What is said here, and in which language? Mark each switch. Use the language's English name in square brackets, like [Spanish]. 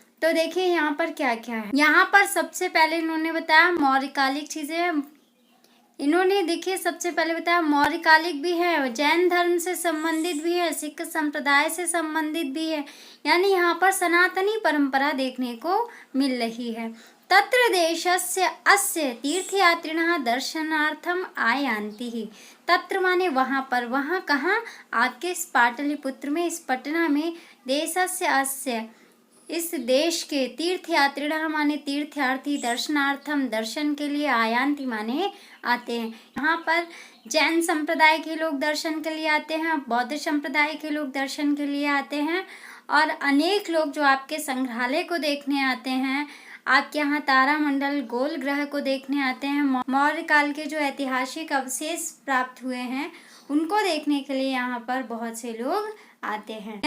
[Hindi] तो देखिए यहाँ पर क्या क्या है। यहाँ पर सबसे पहले इन्होंने बताया मौर्यकालिक चीजें, इन्होंने देखिए सबसे पहले बताया मौर्यकालिक भी है, जैन धर्म से संबंधित भी है, सिख संप्रदाय से संबंधित भी है, यानी यहाँ पर सनातनी परंपरा देखने को मिल रही है। [Sanskrit] तत्र देशस्य अस्य तीर्थयात्रिणः दर्शनार्थम आयान्ति ही। [Hindi] तत्र माने वहाँ पर, वहाँ कहाँ, आपके इस पाटलिपुत्र में, इस पटना में, [Sanskrit] देशस्य अस्य, [Hindi] इस देश के, तीर्थयात्रिणः माने तीर्थयार्थी, दर्शनार्थम दर्शन के लिए, आयान्ति माने आते हैं। यहाँ पर जैन संप्रदाय के लोग दर्शन के लिए आते हैं, बौद्ध संप्रदाय के लोग दर्शन के लिए आते हैं, और अनेक लोग जो आपके संग्रहालय को देखने आते हैं, आपके यहाँ तारामंडल गोल ग्रह को देखने आते हैं, मौर्य काल के जो ऐतिहासिक अवशेष प्राप्त हुए हैं उनको देखने के लिए यहाँ पर बहुत से लोग आते हैं।